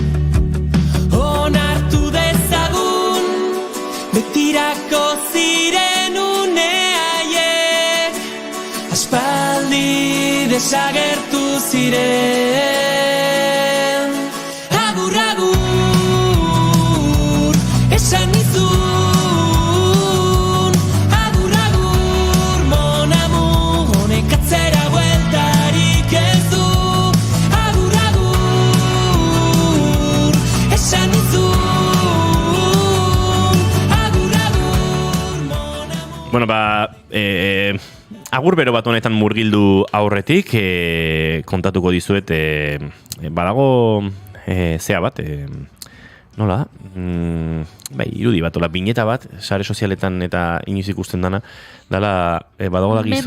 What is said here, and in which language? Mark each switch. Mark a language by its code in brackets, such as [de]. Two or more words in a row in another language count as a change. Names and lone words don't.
[eu] Onartu dezagun betirako ziren uneaiek, aspaldi desagertu ziren. Agur, agur, esan nizun, agur, agur, [fr] mon amour, [eu] honek atzera bueltarik ez du. Agur, agur, esan nizun, agur, agur, [fr] mon amour. [eu] Bueno, agur bero bat honetan murgildu aurretik, kontatuko dizuet, badago zea bat, nola, bai, irudi bat, ola, bineta bat, sare sozialetan eta inoiz ikusten dana, dala, badagoela gizo...